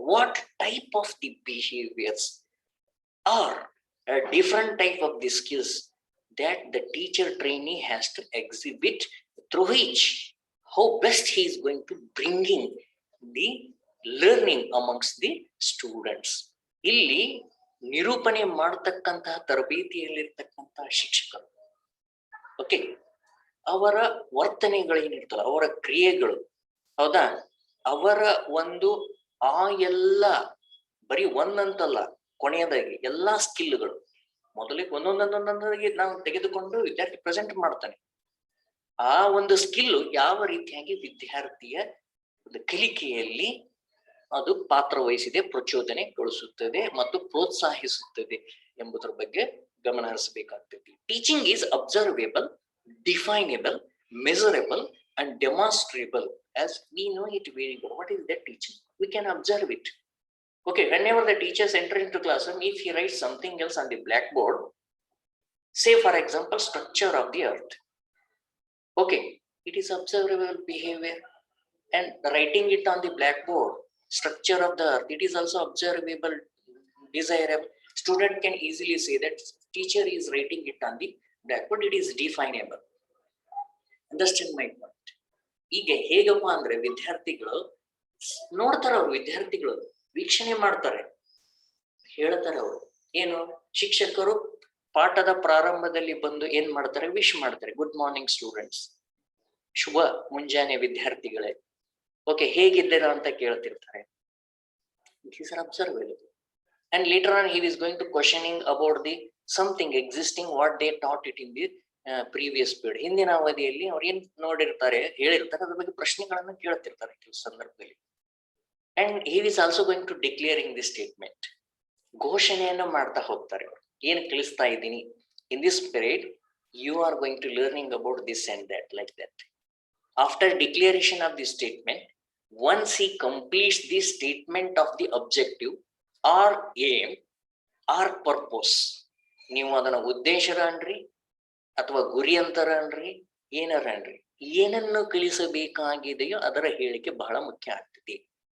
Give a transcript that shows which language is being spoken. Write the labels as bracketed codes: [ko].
[en] What type of the behaviours are a different type of the skills that the teacher trainee has to exhibit, through which how best he is going to bringing the learning amongst the students. [kn] ಇಲ್ಲಿ ನಿರೂಪಣೆ ಮಾಡತಕ್ಕಂತಹ ತರಬೇತಿಯಲ್ಲಿರ್ತಕ್ಕಂತಹ ಶಿಕ್ಷಕರು, okay, ಅವರ ವರ್ತನೆಗಳೇನಿರ್ತಲ್ಲ, ಅವರ ಕ್ರಿಯೆಗಳು, ಹೌದಾ, ಅವರ ಒಂದು ಆ ಎಲ್ಲ ಬರೀ ಒಂದಂತಲ್ಲ, ಕೊನೆಯದಾಗಿ ಎಲ್ಲಾ ಸ್ಕಿಲ್ಗಳು ಮೊದಲಿಗೆ ಒಂದೊಂದೊಂದೊಂದಾಗಿ ನಾವು ತೆಗೆದುಕೊಂಡು ವಿದ್ಯಾರ್ಥಿ ಪ್ರೆಸೆಂಟ್ ಮಾಡ್ತಾನೆ. ಆ ಒಂದು ಸ್ಕಿಲ್ ಯಾವ ರೀತಿಯಾಗಿ ವಿದ್ಯಾರ್ಥಿಯ ಕಲಿಕೆಯಲ್ಲಿ ಅದು ಪಾತ್ರ ವಹಿಸಿದೆ, ಪ್ರಚೋದನೆಗೊಳಿಸುತ್ತದೆ ಮತ್ತು ಪ್ರೋತ್ಸಾಹಿಸುತ್ತದೆ ಎಂಬುದರ ಬಗ್ಗೆ ಗಮನ ಹರಿಸಬೇಕಾಗ್ತದೆ. [en] Teaching is observable, definable, measurable and demonstrable. As we know it very well, what is that teaching? We can observe it. Okay, whenever the teachers enter into classroom, if he writes something else on the blackboard, say for example structure of the earth, okay, it is observable behavior. And writing it on the blackboard, structure of the earth, it is also observable, desirable. Student can easily say that teacher is writing it on the blackboard, it is definable. Understand my point? [kn] ಈಗ ಹೇಗಪ್ಪ ಅಂದ್ರೆ ವಿದ್ಯಾರ್ಥಿಗಳು ನೋಡ್ತಾರ, ಅವ್ರು ವಿದ್ಯಾರ್ಥಿಗಳು ವೀಕ್ಷಣೆ ಮಾಡ್ತಾರೆ, ಹೇಳ್ತಾರೆ. ಅವರು ಏನು, ಶಿಕ್ಷಕರು ಪಾಠದ ಪ್ರಾರಂಭದಲ್ಲಿ ಬಂದು ಏನ್ ಮಾಡ್ತಾರೆ, ವಿಶ್ ಮಾಡ್ತಾರೆ, [en] good morning students, [kn] ಶುಭ ಮುಂಜಾನೆ ವಿದ್ಯಾರ್ಥಿಗಳೇ, ಓಕೆ ಹೇಗಿದ್ದೀರಾ ಅಂತ ಕೇಳ್ತಿರ್ತಾರೆ. [en] These are observable. And later on he is going to questioning about the something existing what they taught it in the previous period. [kn] ಹಿಂದಿನ ಅವಧಿಯಲ್ಲಿ ಅವ್ರು ಏನ್ ನೋಡಿರ್ತಾರೆ, ಹೇಳಿರ್ತಾರೆ, ಅದ್ರ ಬಗ್ಗೆ ಪ್ರಶ್ನೆಗಳನ್ನ ಕೇಳ್ತಿರ್ತಾರೆ ಕೆಲವು ಸಂದರ್ಭದಲ್ಲಿ. [en] And he is also going to declaring this statement. [kn] ಘೋಷಣೆಯನ್ನು ಮಾಡ್ತಾ ಹೋಗ್ತಾರೆ. ಅವರು ಏನ್ ಕಲಿಸ್ತಾ ಇದ್ದೀನಿ, [en] in this period you are going to learning about this and that, like that. After declaration of this statement, once he completes the statement of the objective or aim or purpose, [kn] ನೀವು ಅದನ್ನ ಉದ್ದೇಶ ಅನ್ರಿ ಅಥವಾ ಗುರಿ ಅಂತರ ಅನ್ರಿ, ಏನಾರ ಅನ್ರಿ, ಏನನ್ನು ಕಲಿಸಬೇಕಾಗಿದೆಯೋ ಅದರ ಹೇಳಿಕೆ ಬಹಳ ಮುಖ್ಯ ಆಗ್ತದೆ.